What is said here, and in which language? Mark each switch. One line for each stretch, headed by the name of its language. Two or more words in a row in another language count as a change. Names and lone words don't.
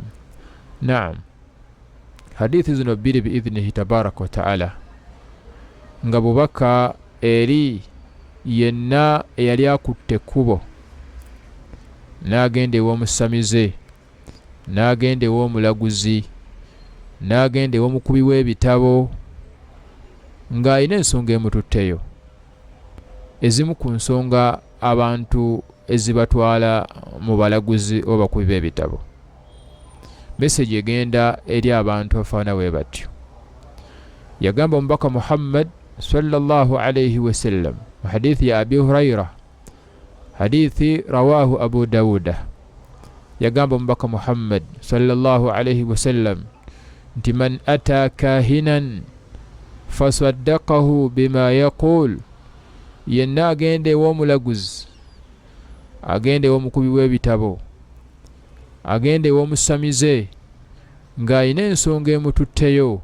Ganda: Naam, hadithi zino bbiri
Arabic: بإذنه تبارك وتعالى
Ganda: nga bubaka eri yenna eyali akutte kkubo n'agenda ew'omusamize, n'agenda ew'omulaguzi, n'agenda ew'omukubi w'ebitabo ng'alina ensonga emututteyo. Ezimu ku nsonga abantu ezibatwala mu balaguzi oba bakubi b'ebitabo. Message egenda eri abantu afaana bwe batyo. Yagamba omubaka Muhammad
Arabic: صلى الله عليه وسلم
Ganda: mu hadithi ya Abi Hurayra, hadithi
Arabic: رواه أبو داود.
Ganda: Yagamba omubaka Muhammad
Arabic: صلى الله عليه وسلم
Ganda: nti
Arabic: من أتى كاهنا فصدقه بما يقول,
Ganda: yenna agende ew'omulaguzi, agende ew'omukubi w'ebitabo, agende ew'omusamize ng'alina ensonga emututteyo.